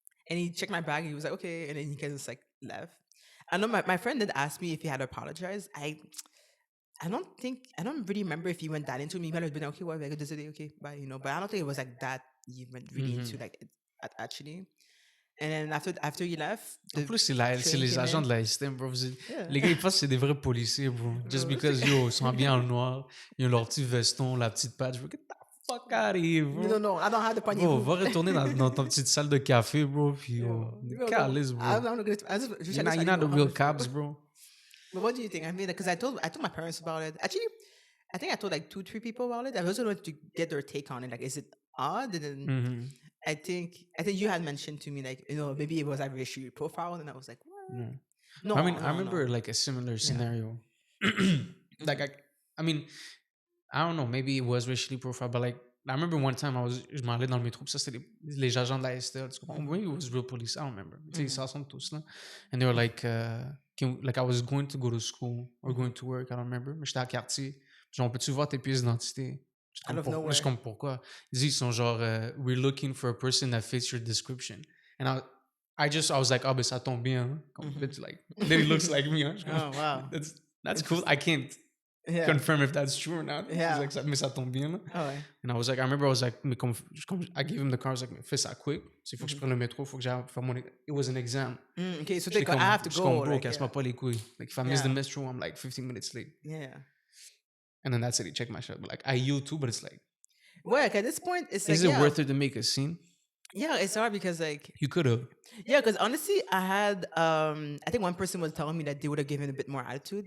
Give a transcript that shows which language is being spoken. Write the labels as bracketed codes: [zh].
[en] And he checked my bag, he was like, okay, and then he kind of just like left. I know my friend did ask me if he had apologized. I don't really remember if he went that into me. He might have been okay, well, okay, bye, but I don't think it was like that. He went really into like it, actually. And then after he left, [fr] En plus, c'est les agents de la STM, bro. [en] Yeah. [fr] Les gars, ils pensent que c'est des vrais policiers, bro. [en] Just because, [fr] ils sont habillés en noir, ils ont leur petit veston, la petite patch. [en] Bro, get the fuck out of here, bro. No, I don't have the poignée Bro, [fr] rouge. va retourner dans ta petite salle de café, bro, puis calice, bro. [en] I'm not gonna. You're not the real cops, bro. But what do you think? I mean, because I told my parents about it. Actually, I think I told like 2-3 people about it. I also wanted to get their take on it. Like, is it odd? And then I think you had mentioned to me like, maybe it was like racial profile, and I was like, what? Yeah. No, I mean, I remember like a similar scenario. Like, I mean, I don't know, maybe it was racially profiled, but like, I remember one time [fr] je m'en allais dans le métro, puis ça c'était les agents de la STL. [en] Maybe it was real police, I don't remember. [fr] Tu sais, ils s'assemblent tous là. [en] And they were like, I was going to go to school or going to work, I don't remember. [fr] Mais j'étais à quartier. Genre, peux-tu voir tes pièces d'identité? Je suis comme, pourquoi? Ils sont genre, [en] we're looking for a person that fits your description. And I was like, [fr] ben ça tombe bien. [en] Bitch, like, then he looks like me. Hein? Oh, wow. That's cool. I can't confirm if that's true or not. Yeah. [fr] He's like, mais ça tombe bien. Oh, ouais. [en] And I remember I was like, I gave him the car. I was like, [fr] fais ça quick. Il faut que je prenne le métro, il faut que j'aille faire mon. [en] It was an exam. Okay, so I have to go. [fr] Bro, casse-moi pas les couilles. [en] Like, if I miss the metro, I'm like 15 minutes late. Yeah. And then that's it. He checked my shit. But like, I yield too, but it's like. Well, like, at this point, it's like. Is it worth it to make a scene? Yeah, it's hard because like. You could have. Yeah, because honestly, I had I think one person was telling me that they would have given a bit more attitude.